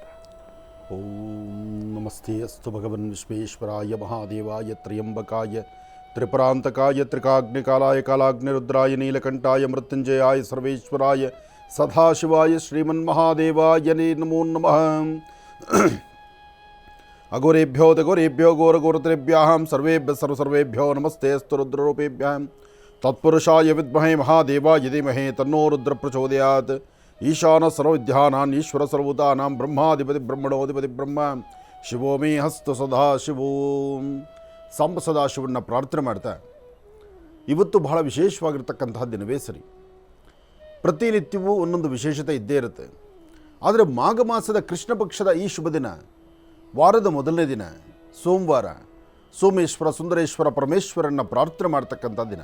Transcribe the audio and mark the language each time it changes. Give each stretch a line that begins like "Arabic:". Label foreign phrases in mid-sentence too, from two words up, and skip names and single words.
Sanskrit: ಓಂ ನಮಸ್ತೆ ಅಸ್ತು ಭಗವನ್ ವಿಶ್ವೇಶ್ವರಾಯ ಮಹಾದೇವಾಯ ತ್ರ್ಯಂಬಕಾಯ ತ್ರಿಪುರಾಂತಕಾಯ ತ್ರಿಕಾಗ್ನಿಕಾಲಾಯ ಕಾಲಾಗ್ನಿರುದ್ರಾಯ ನೀಲಕಂಠಾಯ ಮೃತ್ಯುಂಜಯಾಯ ಸರ್ವೇಶ್ವರಾಯ ಸದಾಶಿವಾಯ ಶ್ರೀಮನ್ಮಹಾದೇವಾಯ ನಮೋ ನಮಃ. ಅಘೋರೇಭ್ಯೋ ತಘೋರೇಭ್ಯೋ ಘೋರಘೋರತರೇಭ್ಯಾಂ ಸರ್ವೇಭ್ಯೋ ನಮಸ್ತೆ ಅಸ್ತು ರುದ್ರರೂಪೇಭ್ಯಾಂ ತತ್ಪುರುಷಾಯ ವಿದ್ಮಹೇ ಮಹಾದೇವಾಯ ಧೀಮಹಿ ತನ್ನೋ ರುದ್ರ ಪ್ರಚೋದಯಾತ್. ಈಶಾನ ಸರ್ವವಿದ್ಯಾನಾಂ ಈಶ್ವರ ಸರ್ವಭೂತಾನಾಂ ಬ್ರಹ್ಮಾಧಿಪತಿ ಬ್ರಹ್ಮಣೋಧಿಪತಿ ಬ್ರಹ್ಮ ಶಿವೋ ಮೇ ಹಸ್ತು ಸದಾಶಿವೋ.
Kannada: ಸಾಂಬ ಸದಾಶಿವನ್ನ ಪ್ರಾರ್ಥನೆ ಮಾಡ್ತಾ ಇವತ್ತು ಬಹಳ ವಿಶೇಷವಾಗಿರ್ತಕ್ಕಂತಹ ದಿನವೇ ಸರಿ. ಪ್ರತಿನಿತ್ಯವೂ ಒಂದೊಂದು ವಿಶೇಷತೆ ಇದ್ದೇ ಇರುತ್ತೆ. ಆದರೆ ಮಾಘ ಮಾಸದ ಕೃಷ್ಣ ಪಕ್ಷದ ಈ ಶುಭ ದಿನ, ವಾರದ ಮೊದಲನೇ ದಿನ ಸೋಮವಾರ, ಸೋಮೇಶ್ವರ ಸುಂದರೇಶ್ವರ ಪರಮೇಶ್ವರನ್ನ ಪ್ರಾರ್ಥನೆ ಮಾಡ್ತಕ್ಕಂಥ ದಿನ.